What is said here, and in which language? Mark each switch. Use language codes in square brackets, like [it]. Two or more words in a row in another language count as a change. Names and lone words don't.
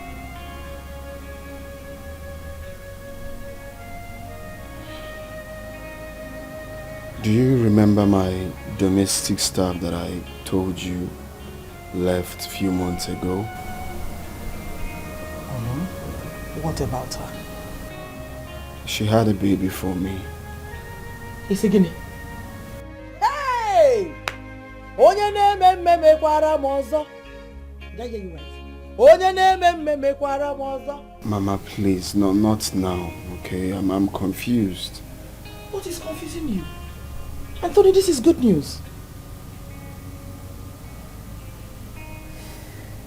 [en] Do you remember my domestic staff that I told you left a few months ago? What about her? She had a baby for me. Is it Guinea? Hey! [ig] Onye na-eme mmemme kwara m ọzọ. [en] Did I hear you right? [ig] Onye na-eme mmemme kwara m ọzọ. [en] Mama, please, no, not now, okay? I'm confused. What is confusing you? Anthony, this is good news.